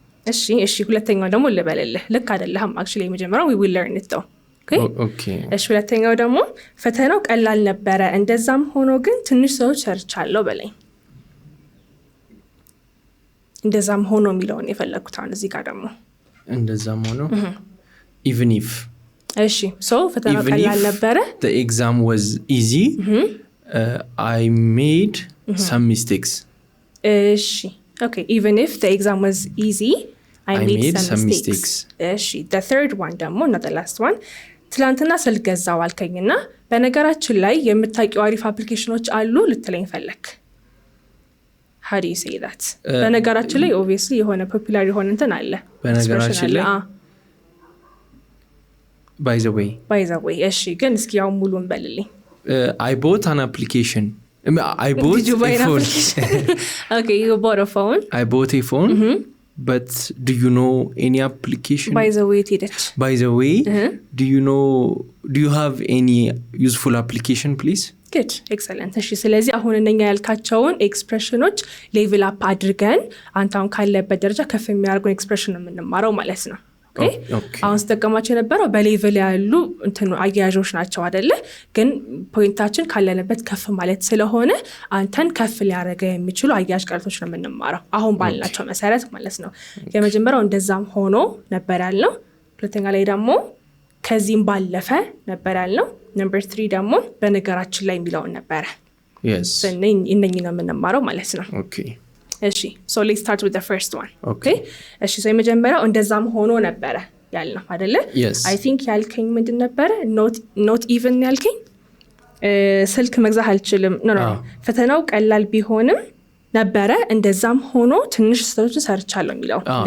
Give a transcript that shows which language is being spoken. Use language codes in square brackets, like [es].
[am] እሺ ሁለተኛው ደግሞ ልበልልህ ልክ አይደለህም [en] actually [am] የመጀመሪያው [en] we will learn it though. okay [am] እሺ ሁለተኛው ደግሞ ፈተናው ቀላል ነበረ እንደዛም ሆኖ ግን ትንሽ ሰዎች ሰርቻለሁ በለኝ። እንደዛም ሆኖ የሚለውን የፈለኩት አሁን እዚህ ጋር ደግሞ እንደዛም ሆኖ [en] even if [am] እሺ so ፈተናው ቀላል ነበረ [en] the exam was easy. I made some mistakes. እሺ okay even if the exam was easy I made some mistakes. [am] እሺ [en] the third one [am] ደግሞ [en] not the last one [am] ትላንትና ስልክ ገዛው አልከኝና በነገራችን ላይ የምታውቂው አሪፍ አፕሊኬሽኖች አሉ ልትለኝ ፈለክ። [en] how do you say that? [am] በነገራችን ላይ obviously የሆነ ፖፑላር የሆነ እንትን አለ በነገራችን ላይ [en] by the way [am] እሺ ግን እስኪ ያው ሙሉን በልልኝ። [en] I bought an application. I bought Did you buy a phone. okay you bought a phone. I bought a phone. But do you know any application? by the way tidich by the way do you have any useful application please? good excellent [am] እሺ ስለዚህ አሁን እነኛ ያልካቸውን ኤክስፕሬሽኖች ሌቭል አፕ አድርገን አንተ አሁን ካለበት ደረጃ ከፍ የሚያደርጉን ኤክስፕሬሽን ነው የምንማረው ማለት ነው። አሁን ስተቀማቸው የነበረው በሌቭል ያሉ እንትኑ አያያዦች ናቸው አይደለ? ግን ፖይንታችን ካለንበት ከፍ ማለት ስለሆነ አንተን ከፍ ሊያደርግ የሚችሉ አያያዥ ቃላቶች ነው የምንማረው አሁን ባልናቸው መሰረት ማለት ነው። የመጀመሪያው እንደዛም ሆኖ ነበር ያልነው። ሁለተኛ ላይ ደግሞ ከዚህም ባለፈ ነበር ያልነው። number 3 ደግሞ በነገራችን ላይ የሚለውን ነበረ። [en] yes [am] እነኚህ ነው የምንማረው ማለት ነው። [en] okay እሺ so let's start with the first one. okay [am] እሺ so የመጀመሪያው እንደዛም ሆኖ ነበረ ያልነው አይደለ? [en] yes I think [am] ያልከኝ ምንድን ነበረ? [en] not even [am] ያልከኝ ስልክ መግዛት አልችልም no ፈተናው ቀላል ቢሆንም ነበረ እንደዛም ሆኖ ትንሽ ስህተቶችን ሰርቻለሁ የሚለው